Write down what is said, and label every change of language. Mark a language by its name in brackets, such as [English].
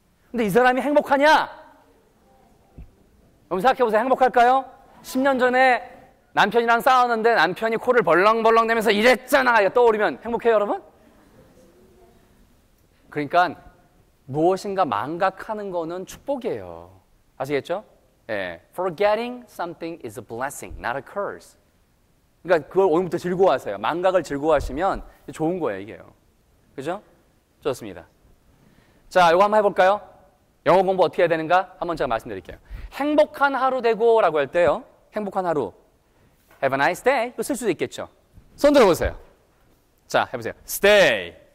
[Korean] 근데 이 사람이 행복하냐? 여러분 생각해보세요. 행복할까요? 10년 전에 남편이랑 싸웠는데 남편이 코를 벌렁벌렁 대면서 이랬잖아. 이거 떠오르면 행복해요, 여러분? 그러니까 무엇인가 망각하는 거는 축복이에요. 아시겠죠? 예. [English] Forgetting something is a blessing, not a curse. [Korean] 그러니까 그걸 오늘부터 즐거워하세요. 망각을 즐거워하시면 좋은 거예요, 이게요. 그죠? 좋습니다. 자, 이거 한번 해볼까요? 영어 공부 어떻게 해야 되는가? 한번 제가 말씀드릴게요. 행복한 하루 되고라고 할 때요. 행복한 하루. [English] Have a nice day. [Korean] 이거 쓸 수도 있겠죠. 손 들어보세요. 자, 해보세요. Stay.